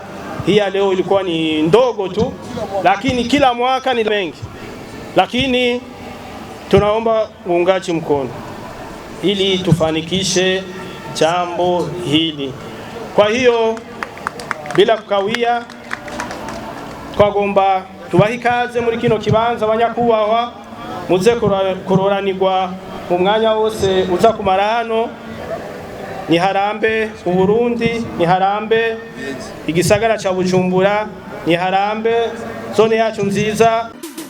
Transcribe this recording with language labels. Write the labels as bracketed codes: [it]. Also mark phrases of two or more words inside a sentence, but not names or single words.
[sw] Hii ya leo ilikuwa ni ndogo tu, lakini kila mwaka ni mengi. Lakini tunaomba uungaji mkono ili tufanikishe jambo hili. Kwa hiyo bila kukawia, [rn] twagomba tubahikaze muri kino kibanza abanyakubaha, muze kuroranirwa mu mwanya wose uza kumara hano. Ni harambe Uburundi, ni harambe igisagara cha Bujumbura, ni harambe zone yacu nziza.